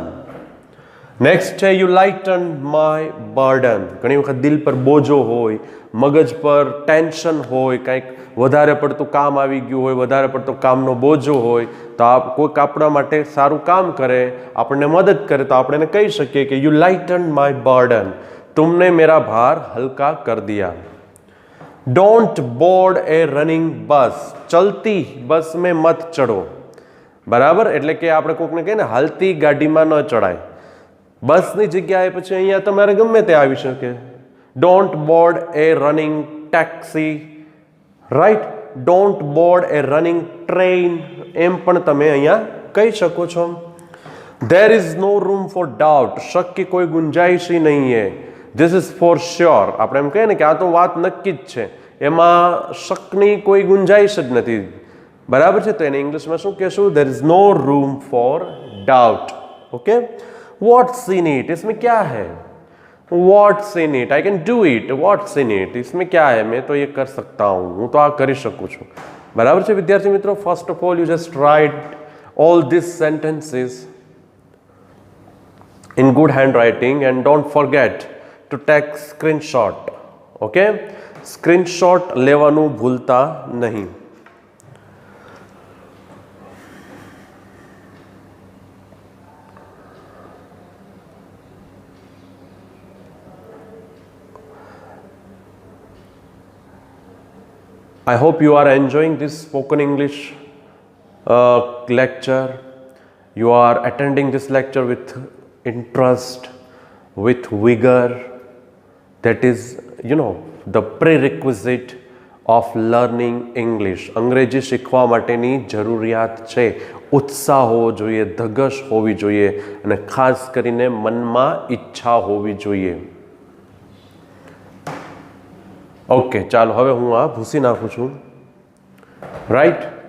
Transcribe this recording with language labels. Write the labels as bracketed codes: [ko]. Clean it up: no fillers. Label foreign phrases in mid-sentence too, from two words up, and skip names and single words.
[gu] નેક્સ્ટ છે, [en] you lighten my burden. [gu] ઘણી વખત દિલ પર બોજો હોય, મગજ પર ટેન્શન હોય, કંઈક વધારે પડતું કામ આવી ગયું હોય, વધારે પડતો કામનો બોજો હોય, તો કોઈક આપણા માટે સારું કામ કરે, આપણને મદદ કરે, તો આપણે એને કહી શકીએ કે [en] you lighten my burden. [hi] तुमने मेरा भार हल्का कर दिया. [en] don't board a running bus. [hi] चलती बस में मत चढ़ो. बराबर, [gu] એટલે કે આપણે કોકને કહીએ ને હાલતી ગાડીમાં ન ચડાય. બસની જગ્યાએ પછી અહીંયા તમારે ગમે તે આવી શકે. [en] don't board a running taxi, right? don't board a running train, [gu] એમ પણ તમે અહીંયા કહી શકો છો. [en] There is no room for doubt. [hi] શક की कोई गुंजाइश ही नहीं है. [en] This is for sure. [gu] આપણે એમ કહીએ ને કે આ તો વાત નક્કી જ છે, એમાં શકની કોઈ ગુંજાઈશ જ નથી, બરાબર છે? તો એને ઇંગ્લિશમાં શું કહેશું? [en] There is no room for doubt. ઓકે, what's in it? [hi] इसमें क्या है? [en] What's in it? I can do it. What's in it? [hi] इसमें क्या है? मैं तो ये कर सकता हूँ, [gu] હું તો આ કરી શકું છું, બરાબર છે વિદ્યાર્થી મિત્રો? [en] first of all, you just write all these sentences in good handwriting and don't forget to take screenshot. [gu] ઓકે, સ્ક્રીનશોટ લેવાનું ભૂલતા નહીં. [en] I hope you are enjoying this spoken English lecture. You are attending this lecture with interest, with vigor. That is, the prerequisite of learning English. [gu] અંગ્રેજી શીખવા માટેની જરૂરિયાત છે. ઉત્સાહ હોવો જોઈએ, ધગશ હોવી જોઈએ અને ખાસ કરીને મનમાં ઈચ્છા હોવી જોઈએ. ઓકે, ચાલો હવે હું આ ભૂસી નાખું છું. રાઈટ.